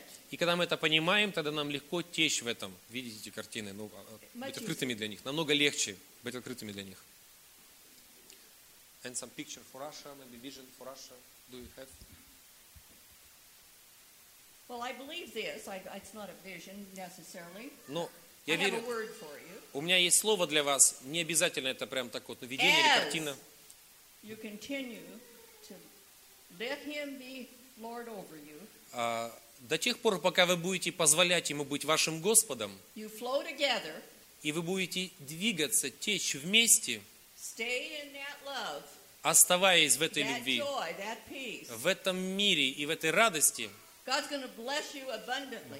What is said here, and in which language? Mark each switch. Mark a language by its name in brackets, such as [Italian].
[Russian] И когда мы это понимаем, тогда нам легко течь в этом. Видите эти картины? Ну, быть открытыми для них. Намного легче быть открытыми для них. [English] And some picture for Russia, maybe vision for Russia. Do you have? Well, I believe this. It's not a vision necessarily. No, I have a word for you. [Russian] У меня есть слово для вас. Не обязательно это прям так вот видение или картина. [English] You continue to let him be Lord over you. [Russian] До тех пор, пока вы будете позволять ему быть вашим Господом. [English] You flow together. [Russian] И вы будете двигаться, течь вместе. [English] Stay in that love. [Russian] Оставаясь в этой любви. [English] That joy, that peace. [Russian] В этом мире и в этой радости. [English] God's going to bless you abundantly.